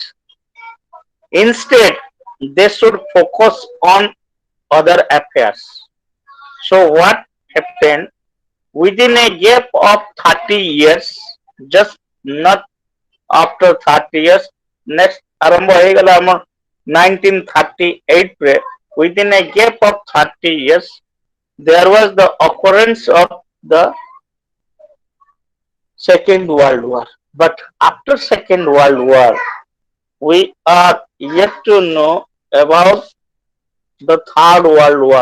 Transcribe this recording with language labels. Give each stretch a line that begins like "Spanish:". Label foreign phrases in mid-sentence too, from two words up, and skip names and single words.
English: Instead, they should focus on other affairs. So what happened, within a gap of 30 years, just not after 30 years, next
Odia: ଆରମ୍ଭ ହେଇଗଲା ଆମ 1938 ରେ,
English: within a gap of 30 years, there was the occurrence of the Second World War. But after Second World War, we are yet to know about the Third World War.